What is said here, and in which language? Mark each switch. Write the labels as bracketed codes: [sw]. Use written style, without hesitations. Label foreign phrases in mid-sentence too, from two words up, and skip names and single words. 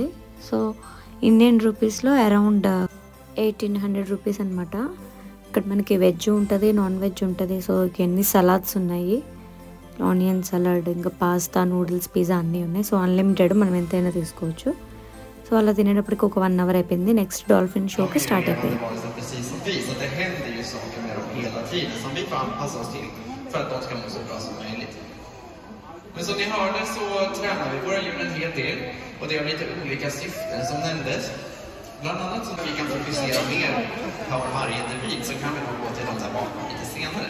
[te] సో ఇండియన్ రూపీస్లో [en] around 1800 rupees [te] అనమాట. ఇక్కడ మనకి వెజ్ ఉంటుంది, [en] non veg [te] ఉంటుంది. సో ఎన్ని సలాడ్స్ ఉన్నాయి, [en] onion salad, [te] ఇంకా పాస్తా, నూడిల్స్, పిజ్జా అన్నీ ఉన్నాయి. సో అన్లిమిటెడ్, మనం ఎంతైనా తీసుకోవచ్చు. సో అలా తినేటప్పటికి ఒక 1 hour అయిపోయింది. [en] next dolphin [te] షోకి స్టార్ట్ అయిపోయింది. [sv] Men som ni hörde så tränar vi våra djur en hel del, och det har lite olika syften som nämndes. Bland annat så vi kan fokusera mer på varje individ, så kan vi nog gå till dem där bakom lite senare.